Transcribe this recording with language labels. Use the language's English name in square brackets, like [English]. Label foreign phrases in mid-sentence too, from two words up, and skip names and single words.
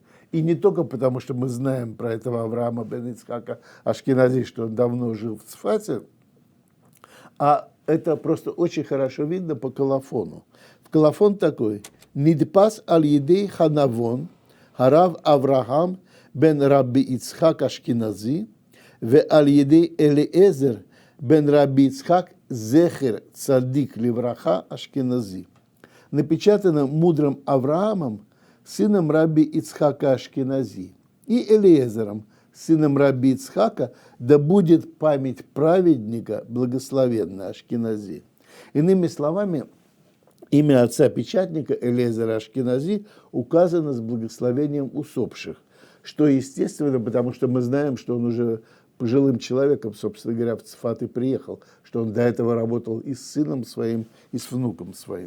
[Russian] И не только потому, что мы знаем про этого Авраама бен Ицхака Ашкенази, что он давно жил в Цфате, а это просто очень хорошо видно по колофону. Колофон такой: [Hebrew] «נדפס על ידי הנבון, הרב אברהם בן רבי יצחק אשכנזי, ועל-ידי אליעזר בן רבי יצחק זכר צדיק левраха Ашкенази». [Russian] Напечатано мудрым Авраамом, сыном Раби Ицхака Ашкенази, и Элиезером, сыном Раби Ицхака, да будет память праведника благословенна Ашкенази. Иными словами, имя отца-печатника Элиезера Ашкенази указано с благословением усопших, что естественно, потому что мы знаем, что он уже пожилым человеком, собственно говоря, в Цфат и приехал, что он до этого работал и с сыном своим, и с внуком своим.